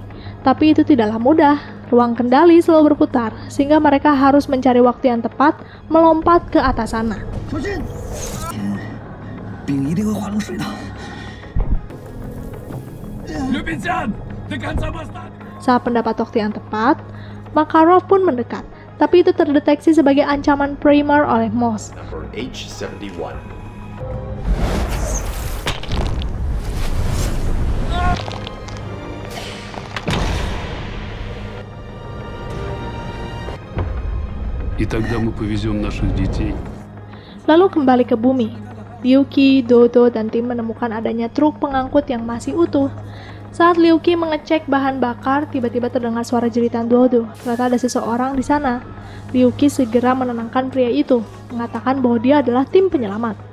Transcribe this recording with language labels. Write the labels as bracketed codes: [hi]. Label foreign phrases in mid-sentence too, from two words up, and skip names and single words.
[id] Tapi itu tidaklah mudah. Ruang kendali selalu berputar, sehingga mereka harus mencari waktu yang tepat melompat ke atas sana. Saat mendapat waktu yang tepat, Makarov pun mendekat. Tapi itu terdeteksi sebagai ancaman primer oleh MOS. H71. [ru] И тогда мы повезем наших детей. [id] Lalu kembali ke bumi. Liu Qi, Dodo, dan tim menemukan adanya truk pengangkut yang masih utuh. Saat Liu Qi mengecek bahan bakar, tiba-tiba terdengar suara jeritan Dodo. Ternyata ada seseorang di sana. Liu Qi segera menenangkan pria itu, mengatakan bahwa dia adalah tim penyelamat.